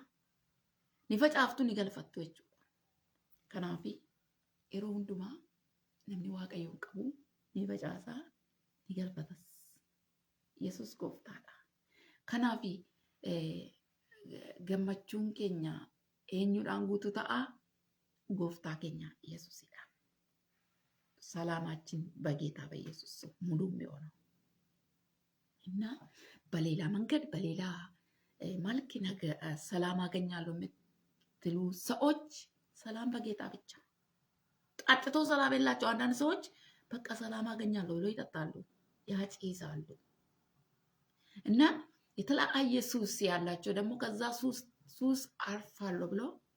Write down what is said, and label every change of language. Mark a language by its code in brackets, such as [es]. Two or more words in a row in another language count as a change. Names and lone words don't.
[om] Ni facaaftu ni galfattu jechuudha. Kanaaf yeroo hundumaa namni waaqayyoon qabu ni facaasaa ni galfatas. Yesus gooftaadha. Kanaaf gammachuun keenya eenyudhaan guutuu ta'a? Gooftaa keenya Yesuusidhaan. [am] ሰላማችን በጌታ በኢየሱስ ስም ሙሉ የሚሆነው እና በሌላ መንገድ በሌላ መልክ ነገር ሰላም አገኛለሁ የምትሉ ሰዎች ሰላም በጌታ ብቻ። ጠጥቶ ሰላም የላቸው አንዳንድ ሰዎች በቃ ሰላም አገኛለሁ ብሎ ይጠጣሉ፣ ያጭሳሉ። እና የተለያየ ሱስ ያላቸው ደግሞ ከዛ ሱስ አርፋለሁ ብሎ